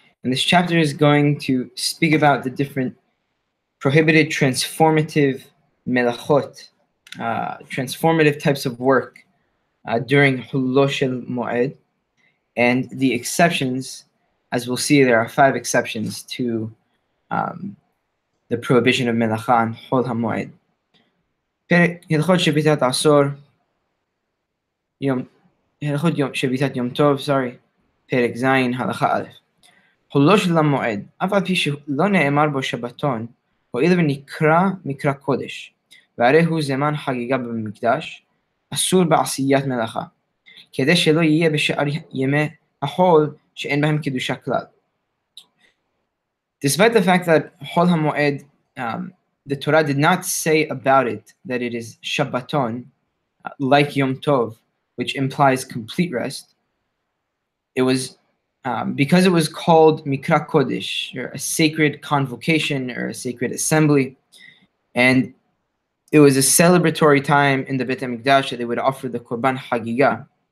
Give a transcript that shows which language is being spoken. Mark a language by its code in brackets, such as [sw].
[en] And this chapter is going to speak about the different prohibited transformative melachot, transformative types of work during Hullo Shel Moed, and the exceptions. As we'll see, there are 5 exceptions to the prohibition of melacha on Hol HaMoed. [he] Hilchot Shevitat Asor Yom הלכות שביתת יום טוב, פרק ז', הלכה א'. חולו של המועד, אף על פי שלא נאמר בו שבתון, הואיל ונקרא מקרא קודש, והרי הוא זמן חגיגה במקדש, אסור בעשיית מלאכה, כדי שלא יהיה בשאר ימי החול שאין בהם קדושה כלל. [en] Despite the fact that Hol HaMoed, the Torah did not say about it that it is Shabbaton, like Yom Tov, which implies complete rest. It was because it was called Mikra Kodesh, or a sacred convocation or a sacred assembly, and it was a celebratory time in the Beit HaMikdash that they would offer the Korban Hagigah.